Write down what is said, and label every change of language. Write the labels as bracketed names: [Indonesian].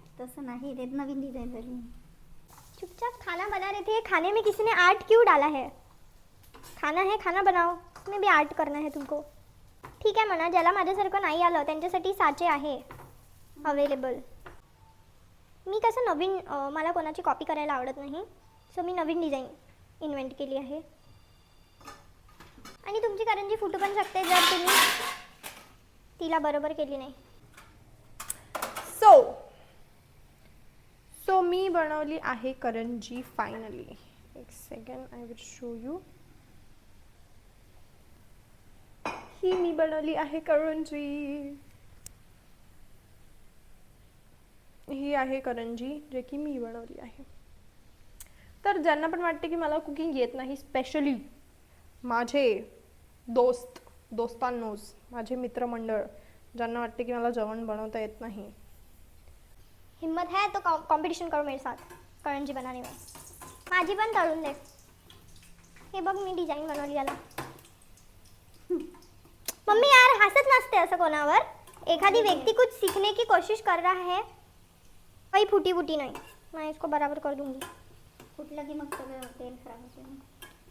[Marathi] तसं नाही, ते नवीन डिझाईन झाली. [Hindi] चुपचाप खाना बना रहे थे. खाने में किसी ने आर्ट क्यों डाला है? खाना है, खाना बनाओ. उसमें भी आर्ट करना है तुमको. [Marathi] ठीक आहे म्हणा, ज्याला माझ्यासारखं नाही आलं त्यांच्यासाठी साचे आहे अवेलेबल. मी कसं नवीन, मला कोणाची कॉपी करायला आवडत नाही, सो मी नवीन डिझाईन इन्व्हेंट केली आहे. आणि तुमची करंजी फुटू पण शकते जर तुम्ही तिला बरोबर केली नाही. सो मी बनवली आहे करंजी फायनली. एक second, [English] I will show you. [Marathi] ही मी बनवली आहे करंजी. ही आहे करंजी जे की मी बनवली आहे. तर ज्यांना पण वाटते की मला कुकिंग येत नाही, स्पेशली माझे दोस्तांनोज, माझे मित्रमंडळ ज्यांना वाटते की मला जेवण बनवता येत नाही, [Hindi] हिम्मत है तो कंपटीशन करो मेरे साथ करंजी बनाने में. [Marathi] माझी पण तळून दे. हे बघ मी डिझाईन बनवली याला. मम्मी यार हसत नसते असं कोणावर. [Hindi] एखादी व्यक्ति कुछ सीखने की कोशिश कर रहा है, कोई फूटी फूटी नहीं. मैं इसको बराबर कर दूंगी. [Marathi] फुटलं की मग सगळं तेल खराब होते ना.